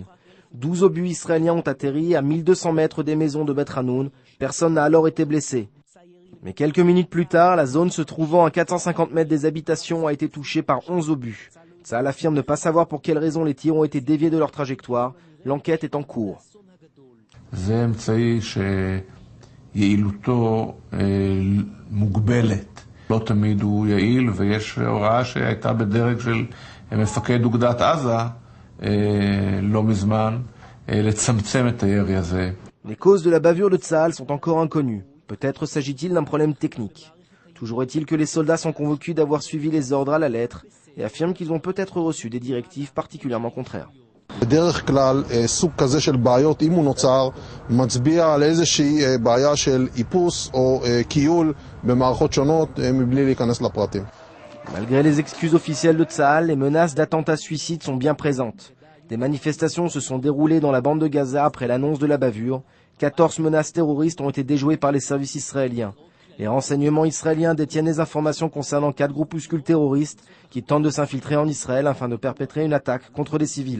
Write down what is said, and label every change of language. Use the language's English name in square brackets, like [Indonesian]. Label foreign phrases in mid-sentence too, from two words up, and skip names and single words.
[French] 12 obus israéliens ont atterri à 1200 mètres des maisons de Beit Hanoun. Personne n'a alors été blessé. Mais quelques minutes plus tard, la zone se trouvant à 450 mètres des habitations a été touchée par 11 obus. Tsahal affirme ne pas savoir pour quelles raisons les tirs ont été déviés de leur trajectoire. L'enquête est en cours. [Hebrew] לא תמיד הוא יעיל, ויש הוראה שהייתה בדרג של מפקד אוגדת עזה לא מזמן לצמצם את הירי הזה. [French] Les causes de la bavure de Tsahal sont encore inconnues. Peut-être s'agit-il d'un problème technique. Toujours est-il que les soldats sont convaincus d'avoir suivi les ordres à la lettre et affirment qu'ils ont peut-être reçu des directives particulièrement contraires. [Hebrew] בדרך כלל סוג כזה של בעיות, אם הוא נוצר, מצביע על איזושהי בעיה של איפוס או קיול במערכות שונות מבלי להיכנס לפרטים. [French] Malgré les excuses officielles de Tsahal, les menaces d'attentats suicides sont bien présentes. Des manifestations se sont déroulées dans la bande de Gaza après l'annonce de la bavure. 14 menaces terroristes ont été déjouées par les services israéliens. Les renseignements israéliens détiennent des informations concernant 4 groupuscules terroristes qui tentent de s'infiltrer en Israël afin de perpétrer une attaque contre des civils.